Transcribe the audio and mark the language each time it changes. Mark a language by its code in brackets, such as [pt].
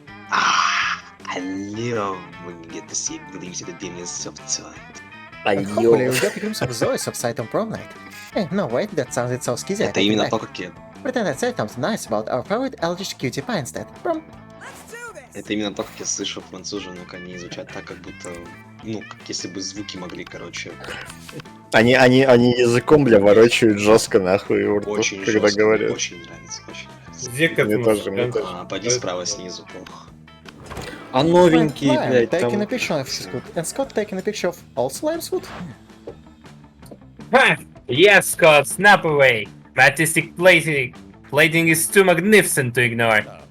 [en] I love when you get to see a glimpse of the demon's soft side. And hopefully you'll get a glimpse of Zoe's soft-side on prom night. Hey, no wait, that sounded so skizzy. [ru] Это именно то, как я... [en] Pretend I said something nice about our favorite eldritch cutie pie instead. Prom. [ru] Это именно то, как я слышу француженок, они звучат так, как будто... Ну, как если бы звуки могли, короче... Они языком, бля, ворочают жестко нахуй у рту, Очень когда жестко, говорят. очень нравится, очень нравится. Зека, Мне тоже, мне тоже. Поди справа снизу, плохо. А новенькие, [en] Lion [ru] блядь, [en] taking [ru] там... [en] a picture of his foot, and Scott taking a picture of all Slime's foot. Ha! Yes, Scott, snap away. Artistic plating is too magnificent to ignore.